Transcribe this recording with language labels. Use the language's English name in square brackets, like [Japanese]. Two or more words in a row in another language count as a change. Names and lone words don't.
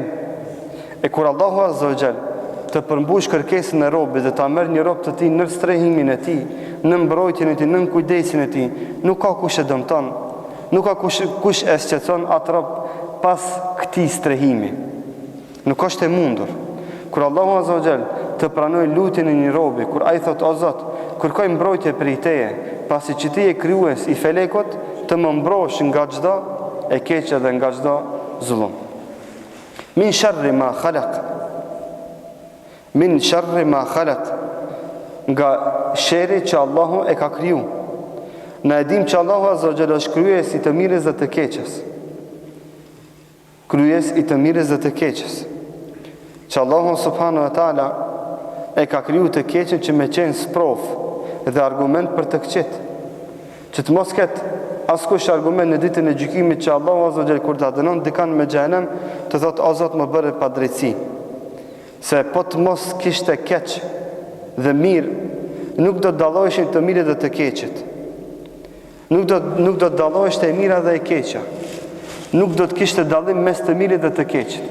[Albanian] E kur Allahu [Arabic] عز وجل [Albanian] të përmbush kërkesën e robit dhe ta merr një rob të tij në strehimin e tij, në mbrojtjen e tij, në kujdesin e tij, nuk ka kush e dëmton, nuk ka kush e shqetëson atë rob pas këtij strehimi. Nuk është e mundur. Kur Allahu [Arabic] عز وجل [Albanian] të pranoj lutjen e një robi, kur ai thot o Zot, kërkoj mbrojtje prej teje, pasi që ti je krijues i felekut, të më mbrosh nga çdo e keqe dhe nga çdo zullum. [Arabic] من شر ما خلق. من شر ما خلق. [Albanian] Nga sherri që Allahu e ka kriju. Ne e dim që Allahu [Arabic] عز وجل [Albanian] është krijues i të mirës dhe të keqes. Krijues i të mirës dhe të keqes. Që Allahu [Arabic] سبحانه وتعالى [Albanian] e ka kriju të keqen që me qenë sprov dhe argument për të këqit, që të mos ketë askush argument në ditën e gjykimit që Allahu [Arabic] عز وجل [Albanian] kur ta dënon dikan me xhenem të thotë o Zot më bëre pa drejtësi, se po të mos kishte keq dhe mirë nuk do të dalloheshin të mirë dhe të keqet, nuk do të dalloheshte e mira dhe e keqja, nuk do të kishte dallim mes të mirë dhe të keqet.